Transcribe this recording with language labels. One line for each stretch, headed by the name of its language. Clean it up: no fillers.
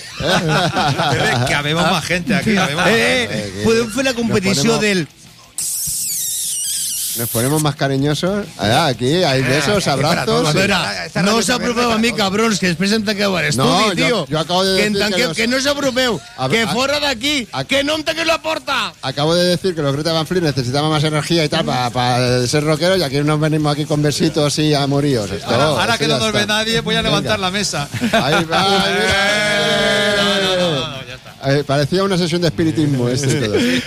Spanish: Pepe, que habemos más gente aquí.
Catalan: Podem fer la competició del...
Spanish: Nos ponemos más cariñosos. Allá, aquí, hay besos, abrazos.
Catalan: A ver, no os apropeu a mí, cabrons, que després em tanqueu a l'estudi, tío.
Spanish: Yo acabo de decir que...
Catalan: Que no os apropeu, que fora d'aquí, que no em tanqueu la porta.
Spanish: Acabo de decir que los Greta Van Fleet necesitaban más energía y tal para ser rockeros, y aquí nos venimos aquí con besitos y amoríos. Ahora que no nos ve nadie, voy a levantar la mesa. Ahí va. Parecía una sesión de espiritismo este todo.